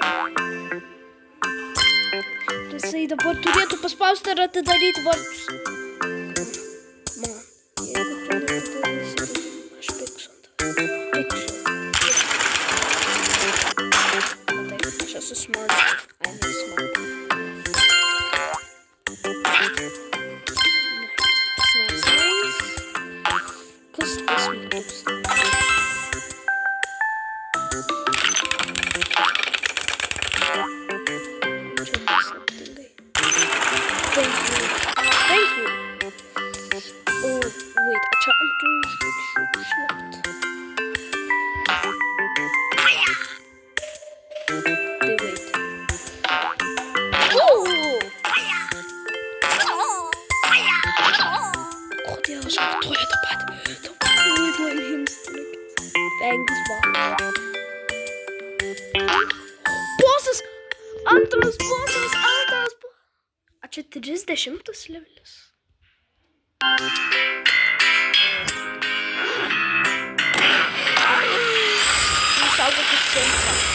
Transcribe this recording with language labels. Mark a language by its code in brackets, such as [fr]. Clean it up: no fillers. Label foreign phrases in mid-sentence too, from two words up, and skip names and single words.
[lt] Jisai dabar turėtų paspausti ir atidaryti vartus. Man, jeigu tu nepadarysi, tai aš pėksiu ant tavęs. Taip, aš esu smart. [en] I'm smart. Nice. [lt] Kas tas mygtukas? [en] Thank you. Oh, wait, [lt] čia ant tų užlipt. Tai wait. Kodėl aš kartuoju tą patį? Duojam himstrikit. [en] Thanks, boss. [lt] Bosas! Antras bosas! A čia 30 levelis. Saugotis centrą.